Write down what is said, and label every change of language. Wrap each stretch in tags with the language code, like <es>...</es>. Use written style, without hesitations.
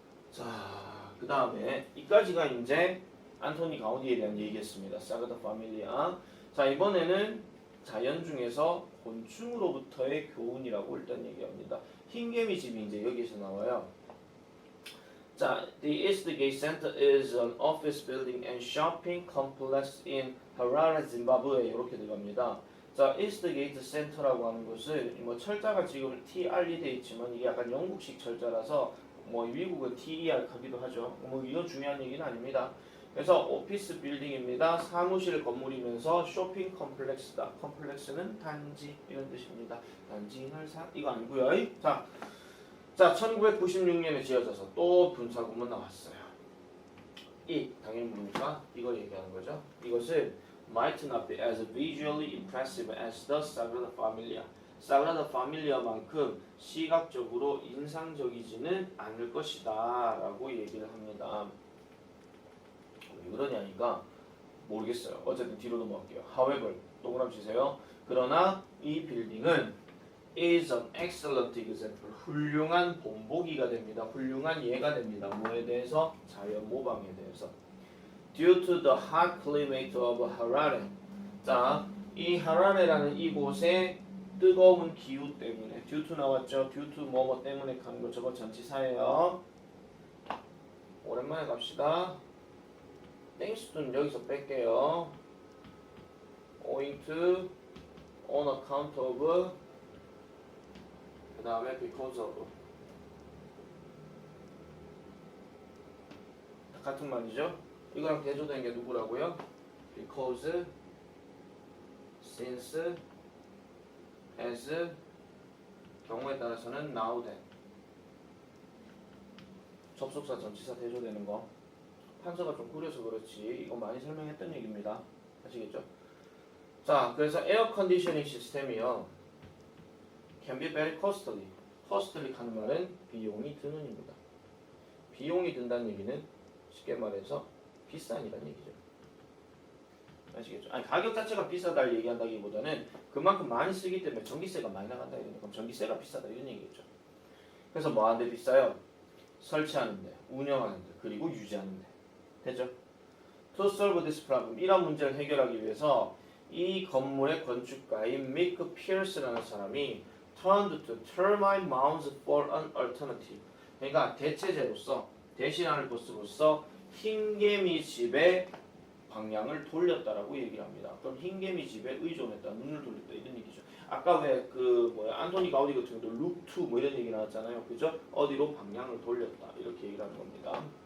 <ko>자, 그 다음에 이까지가 이제 안토니 가우디에 대한 얘기였습니다. 사그다 파밀리아. 자, 이번에는 자연 중에서 곤충으로부터의 교훈이라고 일단 얘기합니다. 흰개미 집이 이제 여기서 나와요. 자,</ko> <en>the Eastgate Center is an office building and shopping complex in Harare, Zimbabwe</en> <ko>이렇게 들어갑니다. 자, Eastgate Center라고 하는 것은 뭐 철자가 지금 TR이 돼 있지만 이게 약간 영국식 철자라서 뭐 미국은 TER 하기도 하죠. 뭐 이건 중요한 얘기는 아닙니다. 그래서 오피스 빌딩입니다. 사무실 건물이면서 쇼핑 컴플렉스다. 컴플렉스는 단지 이런 뜻입니다. 단지를 이거 아니고요. 자, 1996년에 지어져서 또 분사구문 나왔어요. 이 당연히 뭡니까? 이거 얘기하는 거죠. 이것은</ko> <en>might not be as visually impressive as the Sagrada Familia.</en> <ko>Sagrada Familia만큼 시각적으로 인상적이지는 않을 것이다 라고 얘기를 합니다. 왜 그러냐니까 모르겠어요. 어쨌든 뒤로 넘어갈게요.</ko> <en>However,</en> <ko>동그라미 치세요. 그러나 이 빌딩은</ko> <en>is an excellent example.</en> <ko>훌륭한 본보기가 됩니다. 훌륭한 예가 됩니다. 뭐에 대해서? 자연 모방에 대해서.</ko> <en>Due to the hot climate of Harare.</en> <ko>자, 이 하라레라는 이곳의 뜨거운 기후 때문에 due to 나왔죠. due to 뭐뭐 때문에 가는 거 저거 전치사예요. 오랜만에 갑시다.</ko> <en>thanks to</en> <ko>는 여기서 뺄게요.</ko> <en>owing to, on account of,</en> <ko>그 다음에</ko> <en>because of.</en> <ko>같은 말이죠. 이거랑 대조된 게 누구라고요?</ko> <en>because, since, as,</en> <ko>경우에 따라서는</ko> <en>now then.</en> <ko>접속사 전치사 대조되는 거. 판서가 좀 구려서 그렇지 이거 많이 설명했던 얘기입니다. 아시겠죠? 자, 그래서 에어 컨디셔닝 시스템이요.</ko> <en>can be very costly.</en> <ko>costly 하는 말은 비용이 드는입니다. 비용이 든다는 얘기는 쉽게 말해서 비싼이라는 얘기죠. 아시겠죠? 아니 가격 자체가 비싸다를 얘기한다기보다는 그만큼 많이 쓰기 때문에 전기세가 많이 나간다 이런 그럼 전기세가 비싸다 이런 얘기겠죠. 그래서 뭐 하는데 비싸요? 설치하는데, 운영하는데, 그리고 유지하는데. 되죠?</ko> <en>To solve this problem,</en> <ko>이런 문제를 해결하기 위해서 이 건물의 건축가인 Mick Pierce라는 사람이</ko> <en>turned to termite mounds for an alternative.</en> <ko>그러니까 대체제로서, 대신할 곳으로서 흰개미 집의 방향을 돌렸다라고 얘기를 합니다. 그럼 흰개미 집에 의존했다, 눈을 돌렸다 이런 얘기죠. 아까 왜 안토니 가우디 같은 경우도 룩2 뭐 이런 얘기 나왔잖아요. 그죠? 어디로 방향을 돌렸다 이렇게 얘기를 하는 겁니다.</ko>